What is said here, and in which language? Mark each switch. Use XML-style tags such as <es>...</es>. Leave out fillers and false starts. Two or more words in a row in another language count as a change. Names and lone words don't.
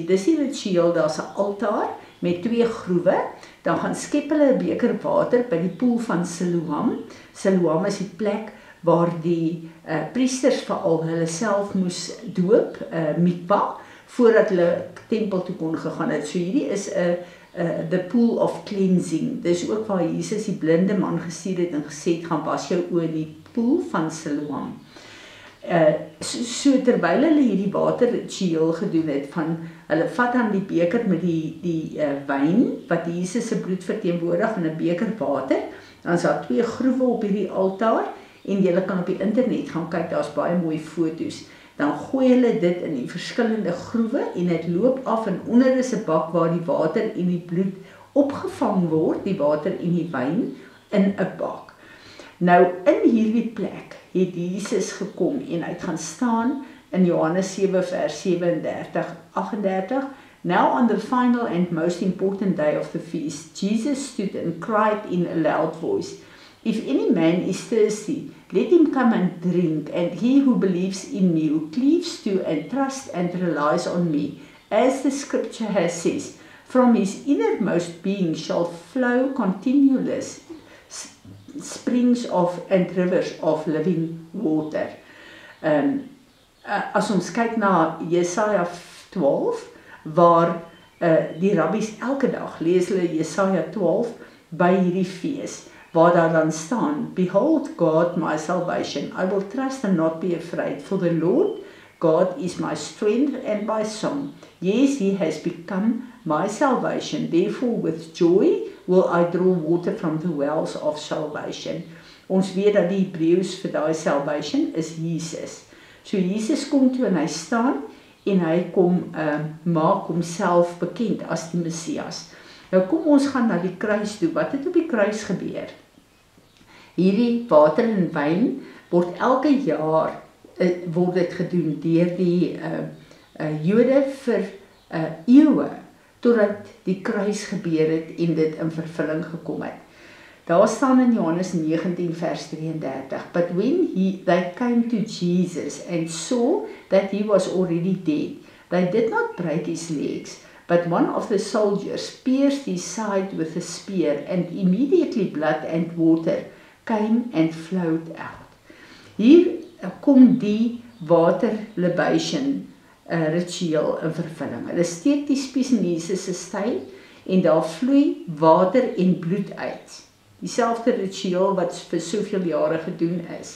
<af>Dis die ritueel, daar's 'n altaar met 2 groewe, dan gaan skep hulle 'n beker water by die poel van Siloam. Siloam is die plek waar die priesters veral hulle self moes doop, mikvah, voordat hulle tempel toe kon gegaan het. So hierdie is</af> <en>the pool of cleansing.</en> <af>Dis ook waar Jesus die blinde man gestuur het en gesê het, gaan was jou oë in die poel van Siloam. So terwyl hulle hierdie waterritueel gedoen het, hulle vat dan die beker met die wyn, wat Jesus se bloed verteenwoordig, in 'n beker water, dan is daar 2 groewe op hierdie altaar, en julle kan op die internet gaan kyk, daar's baie mooi foto's. Dan gooi hulle dit in die verskillende groewe en dit loop af en onder is 'n bak waar die water en die bloed opgevang word, die water en die wyn in 'n bak. Nou in hierdie plek het Jesus gekom en hy het gaan staan in Johannes 7 vers 37-38.</af> <en>Now on the final and most important day of the feast, Jesus stood and cried in a loud voice, "If any man is thirsty, let him come and drink, and he who believes in me, who cleaves to and trusts and relies on me, as the scripture has says, from his innermost being shall flow continuous springs of and rivers of living water."</en> <af>As ons kyk na Jesaja 12, waar die rabbies elke dag lees hulle Jesaja 12 by hierdie fees, waar daar dan staan,</af> <en>"Behold God my salvation, I will trust and not be afraid, for the Lord God is my strength and my song. Yes, he has become my salvation, therefore with joy will I draw water from the wells of salvation."</en> <af>Ons weet dat die Hebreëus vir daai salvation is Jesus. So Jesus kom toe en hy staan en hy kom maak homself bekend as die Messias. Nou kom ons gaan na die kruis toe. Wat het op die kruis gebeur? Hierdie water en wyn word elke jaar word dit gedoen deur die Jode vir eeue, totdat die kruis gebeur het en dit in vervulling gekom het. Daar staan in Johannes 19 vers 33,</af> <en>but when they came to Jesus and saw that he was already dead, they did not break his legs, but one of the soldiers pierced his side with a spear, and immediately blood and water came and flowed out.</en> <af>Hier kom die water libation ritueel in vervulling. Hulle steek die spies in Jesus se styl en daar vloei water en bloed uit. Dieselfde ritueel wat vir soveel jare gedoen is.</af>